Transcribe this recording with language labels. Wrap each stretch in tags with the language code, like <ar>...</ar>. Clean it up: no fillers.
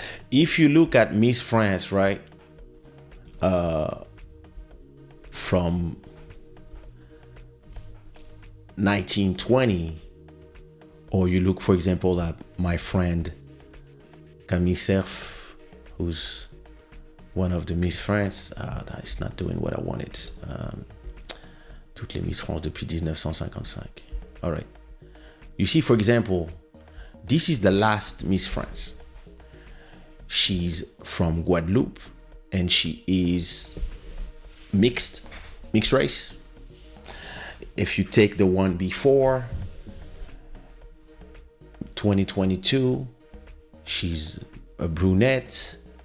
<en>If you look at Miss France, right, from 1920, or you look, for example, at my friend Camille Cerf, who's one of the Miss France. It's not doing what I wanted.</en> <fr>Toutes les Miss France depuis 1955.</fr> <en>All right. You see, for example, this is the last Miss France. She's from Guadeloupe, and she is mixed race. If you take the one before 2022, she's a brunette.</en>